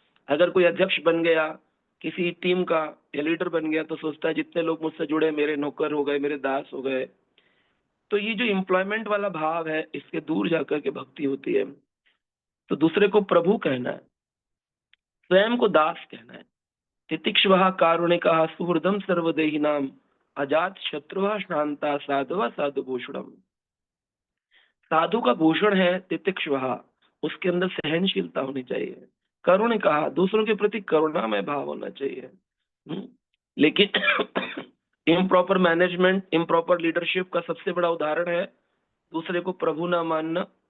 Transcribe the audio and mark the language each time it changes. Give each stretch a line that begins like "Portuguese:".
Hindi: अगर कोई अध्यक्ष बन गया किसी टीम का या लीडर बन गया तो सोचता है जितने लोग मुझसे जुड़े मेरे नौकर हो गए, मेरे दास हो गए। तो ये जो एम्प्लॉयमेंट वाला भाव है, इसके दूर जाकर के भक्ति होती है। तो दूसरे को प्रभु कहना है, स्वयं को दास कहना है।
Sanskrit: तितिक्षुः कारुणिकः सुहृदं सर्वदेहिनां अजात शत्रुः शांता साधुः साधुभूषणम्।
Hindi: साधु का भूषण है तितिक्षुः, उसके अंदर सहनशीलता होनी चाहिए। करुणिकः, दूसरों के प्रति करुणामय भाव होना चाहिए। लेकिन इम्प्रॉपर मैनेजमेंट, इम्प्रॉपर लीडरशिप का सबसे बड़ा उदाहरण है दूसरे को प्रभु ना मानना।